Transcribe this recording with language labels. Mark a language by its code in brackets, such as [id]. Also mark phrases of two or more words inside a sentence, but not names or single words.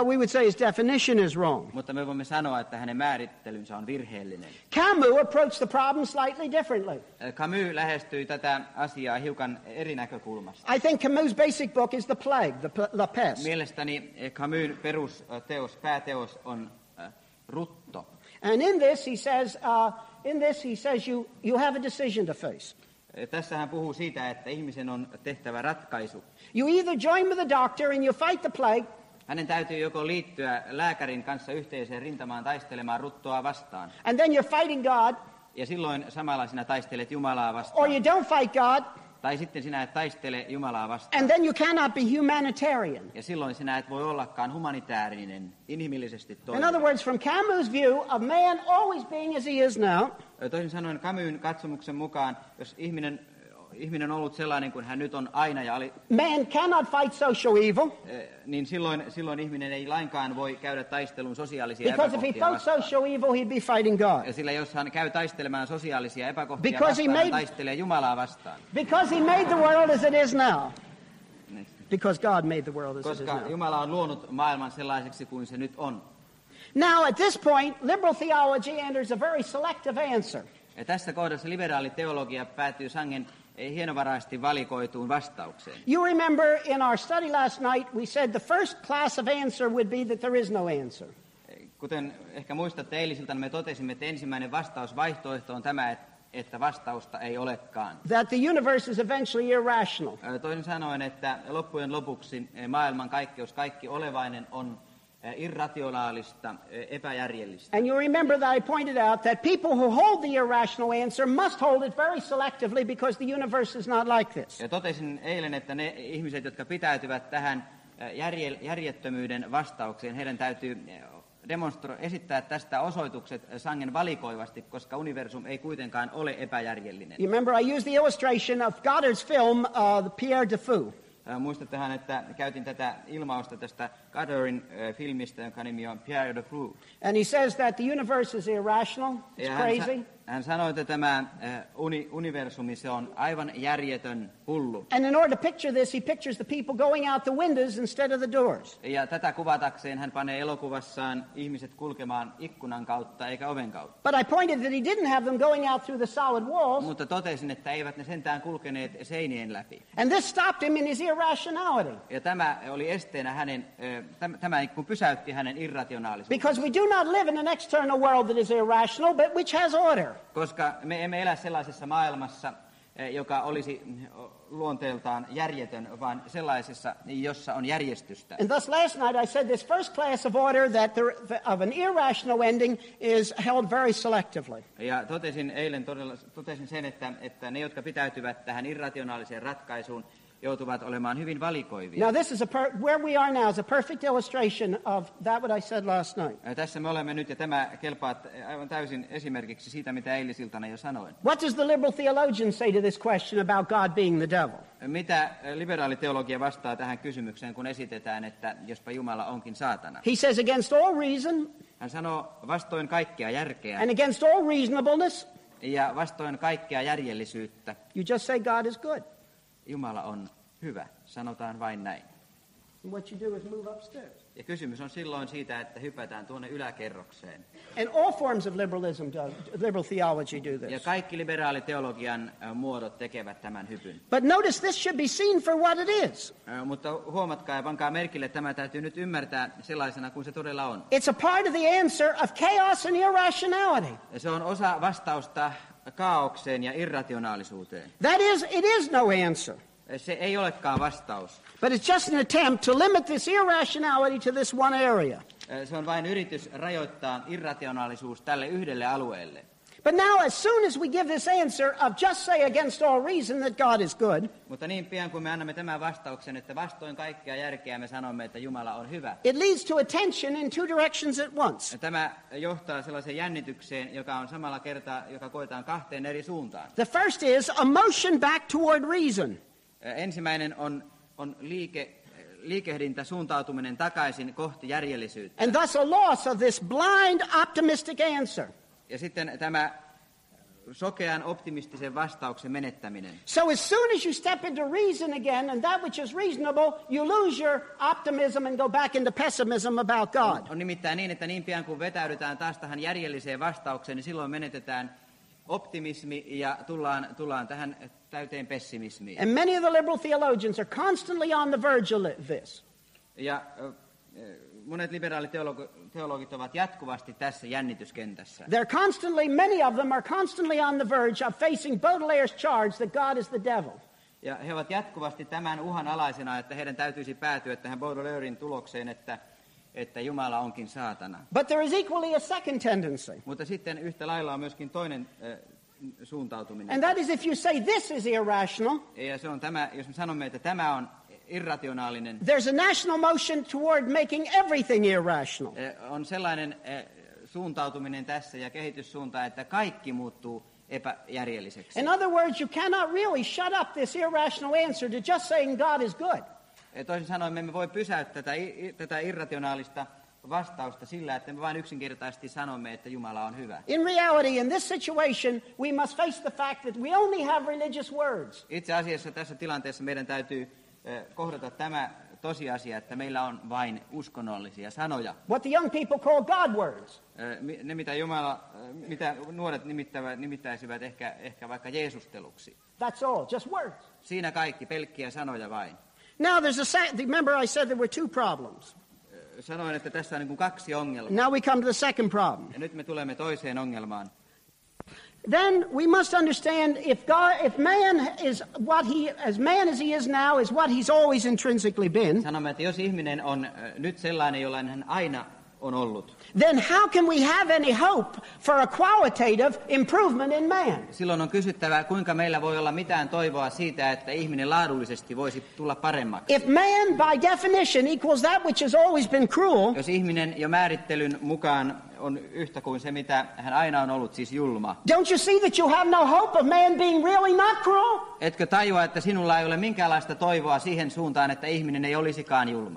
[en] But we would say his definition is wrong. [fi] Mutta me voimme sanoa, että hänen määrittelynsä on virheellinen. [en] Camus approached the problem slightly differently. [fi] Camus lähestyi tätä asiaa hiukan eri näkökulmasta. [en] I think Camus' basic book is The Plague, the Pest. [fi] Mielestäni Camus' pääteos on rutto. [en] And in this he says you have a decision to face. [fi] Tässä hän puhuu siitä, että ihmisen on tehtävä ratkaisu. [en] You either join with the doctor and you fight the plague. [fi] Hänen täytyy joko liittyä lääkärin kanssa yhteiseen rintamaan taistelemaan ruttoa vastaan. [en] And then you're fighting God. [fi] Ja silloin samalla sinä taistelet Jumalaa vastaan. [en] Or you don't fight God. [fi] Tai sitten sinä et taistele Jumalaa vastaan. [en] And then you cannot be humanitarian. [fi] Ja silloin sinä et voi ollakaan humanitäärinen, inhimillisesti toimiva. [en] In other words, from Camus' view of man always being as he is now, [fi] toisin sanoen Camusin katsomuksen mukaan, jos ihminen on ollut sellainen kuin hän nyt on aina ja [en] man cannot fight social evil. [fi] Niin silloin ihminen ei lainkaan voi käydä taistelun sosiaalisia [en] Because if he [fi] epäkohtia [en] fought [fi] vastaan. [en] social evil, he'd be fighting God. [fi] Ja sillä jos hän käy taistelemaan sosiaalisia epäkohtia [en] Because [fi] vastaan, hän taistelee Jumalaa vastaan. [en] Because he made the world as it is now. Because God made the world as it is [fi] Koska [en] now. [fi] Jumala on luonut maailman sellaiseksi kuin se nyt on. [en] Now, at this point, liberal theology enters a very selective answer. [fi] Ja tässä kohdassa liberaali teologia päätyy sangen hienovaraisesti valikoituun vastaukseen. [en] You remember in our study last night, we said the first class of answer would be that there is no answer. [fi] Kuten ehkä muistatte eilisiltana, me totesimme, että ensimmäinen vastausvaihtoehto on tämä, että vastausta ei olekaan. [en] That the universe is eventually irrational. [fi] Toisin sanoen, että loppujen lopuksi maailman kaikkeus, kaikki olevainen on irrationaalista, epäjärjellistä. [en] And you remember that I pointed out that people who hold the irrational answer must hold it very selectively because the universe is not like this. [fi] Ja totesin eilen, että ne ihmiset, jotka pitäytyvät tähän järjettömyyden vastaukseen, heidän täytyy esittää tästä osoitukset sangen valikoivasti, koska universum ei kuitenkaan ole epäjärjellinen. [en] You remember I used the illustration of Goddard's film, Pierre Defoe. [fi] Muistattehan, että käytin tätä ilmausta tästä Goddardin filmistä, jonka nimi on Pierre Defoe. [en] And he says that the universe is irrational, it's crazy. [fi] Hän sanoi, että tämä universumi, se on aivan järjetön, hullu. [en] And in order to picture this, he pictures the people going out the windows instead of the doors. [fi] Ja tätä kuvatakseen hän panee elokuvassaan ihmiset kulkemaan ikkunan kautta eikä oven kautta. [en] But I pointed that he didn't have them going out through the solid walls. [fi] Mutta totesin, että eivät ne sentään kulkeneet seinien läpi. [en] And this stopped him in his irrationality. [fi] Ja tämä oli esteenä tämä pysäytti hänen irrationaalisuutensa. [en] Because we do not live in an external world that is irrational, but which has order. [fi] Koska me emme elä sellaisessa maailmassa, joka olisi luonteeltaan järjetön, vaan sellaisessa, jossa on järjestystä. [en] And thus last night I said this first class of order of an irrational ending is held very selectively. [fi] Ja totesin sen, että ne, jotka pitäytyvät tähän irrationaaliseen ratkaisuun, joutuvat olemaan hyvin valikoivia. [en] Now this is where we are now is a perfect illustration of that what I said last night. [fi] Tässä me olemme nyt, ja tämä kelpaa aivan täysin esimerkiksi siitä, mitä eilisiltana jo sanoin. [en] What does the liberal theologian say to this question about God being the devil? [fi] Mitä liberaali teologia vastaa tähän kysymykseen, kun esitetään, että jospa Jumala onkin saatana? [en] He says against all reason. [fi] Hän sanoo vastoin kaikkea järkeä. [en] And against all reasonableness. [fi] Ja vastoin kaikkea järjellisyyttä. [en] You just say God is good. [fi] Jumala on hyvä, sanotaan vain näin. [en] And what you do is move upstairs. [fi] Ja kysymys on silloin siitä, että hypätään tuonne yläkerrokseen. [en] And all forms of liberal theology do this. [fi] Ja kaikki liberaaliteologian muodot tekevät tämän hypyn. [en] But notice this should be seen for what it is. [fi] Mutta huomatkaa ja pankaa merkille, että tämä täytyy nyt ymmärtää sellaisena kuin se todella on. [en] It's a part of the answer of chaos and irrationality. [fi] Ja se on osa vastausta kaaukseen ja irrationaalisuuteen. [en] That is, it is no answer. [fi] Se ei olekaan vastaus. [en] But it's just an attempt to limit this irrationality to this one area. [fi] Se on vain yritys rajoittaa irrationaalisuus tälle yhdelle alueelle. [en] But now as soon as we give this answer of just say against all reason that God is good. [fi] Mutta niin pian kuin me annamme tämän vastauksen, että vastoin kaikkea järkeä me sanomme, että Jumala on hyvä. [en] It leads to a tension in two directions at once. [fi] Tämä johtaa sellaiseen jännitykseen, joka on samalla kertaa, joka koetaan kahteen eri suuntaan. [en] The first is a motion back toward reason. [fi] Ensimmäinen on liikehdintä, suuntautuminen takaisin kohti järjellisyyttä. [en] And thus a loss of this blind optimistic answer. [fi] Ja sitten tämä sokean optimistisen vastauksen menettäminen. [en] So as soon as you step into reason again and that which is reasonable, you lose your optimism and go back into pessimism about God. [fi] On nimittäin niin, että niin pian kun vetäydytään taas tähän järjelliseen vastaukseen, niin silloin menetetään optimismi ja tullaan tähän täyteen pessimismiin. [en] And many of the liberal theologians are constantly on the verge of this. [fi] Ja monet liberaaliteologit ovat jatkuvasti tässä jännityskentässä. [en] Many of them are constantly on the verge of facing Baudelaire's charge that God is the devil. [fi] Ja he ovat jatkuvasti tämän uhan alaisena, että heidän täytyisi päätyä tähän Baudelairen tulokseen, että Jumala onkin saatana. [en] But there is equally a second tendency. [fi] Mutta sitten yhtä lailla on myöskin toinen suuntautuminen. [en] And that is if you say this is irrational. [fi] Ja se on tämä, jos me sanomme, että tämä on irrationaalinen. [en] There's a national motion toward making everything irrational. [fi] On sellainen suuntautuminen tässä ja kehityssuunta, että kaikki muuttuu epäjärjelliseksi. [en] In other words, you cannot really shut up this irrational answer to just saying God is good. [fi] Toisin sanoen me emme voi pysäyttää tätä irrationaalista vastausta sillä, että me vain yksinkertaisesti sanomme, että Jumala on hyvä. [en] In reality, in this situation, we must face the fact that we only have religious words. [fi] Itse asiassa tässä tilanteessa meidän täytyy kohdata tämä tosiasia, että meillä on vain uskonnollisia sanoja. [en] What the young people call God words. [fi] Ne, mitä nuoret nimittäisivät ehkä vaikka jeesusteluksi. [en] That's all, just words. [fi] Siinä kaikki, pelkkiä sanoja vain. [en] Now remember I said there were two problems. [fi] Sanoin, että tässä on niin kuin kaksi ongelmaa. [en] Now we come to the second problem. [fi] Ja nyt me tulemme toiseen ongelmaan. [en] Then we must understand if man is as man as he is now is what he's always intrinsically been. [fi] Sanomme, että jos ihminen on nyt sellainen, jollainen hän aina on ollut. [en] Then how can we have any hope for a qualitative improvement in man? [fi] Silloin on kysyttävä, kuinka meillä voi olla mitään toivoa siitä, että ihminen laadullisesti voisi tulla paremmaksi. [en] If man by definition equals that which has always been cruel, [fi] jos ihminen jo määrittelyn mukaan on yhtä kuin se, mitä hän aina on ollut, siis julma. [en] Don't you see that you have no hope of man being really not cruel? [fi] Etkö tajua, että sinulla ei ole minkäänlaista toivoa siihen suuntaan, että ihminen ei olisikaan julma?